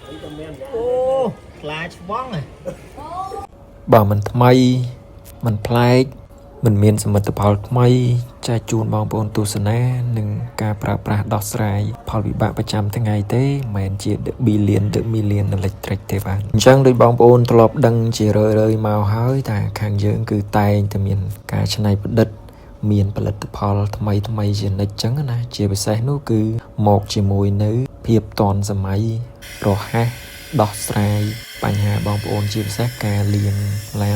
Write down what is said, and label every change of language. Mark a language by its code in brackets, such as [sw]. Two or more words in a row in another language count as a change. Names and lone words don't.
[km] ô là vắng này បើមិនថ្មីមិនប្លែកមិនមានសមិទ្ធផលថ្មីចែកជូនបងប្អូនទស្សនានិងការប្រើប្រាស់ដោះស្រាយផលវិបាកប្រចាំថ្ងៃទេមិនមែនជា [en] the million electric [km] ទេបាទអញ្ចឹងដូច បងប្អូនធ្លាប់ដឹងជារឿយៗមកហើយតែខាងយើងគឺតែងតែមានការច្នៃប្រឌិតមានផលិតផលថ្មីជានិច្ចអញ្ចឹងណាជា ពិសេសនោះគឺមកជាមួយនៅភាពទាន់សម័យរហ័សដោះស្រាយបញ្ហាបងប្អូនជាពិសេសការលាងឡាន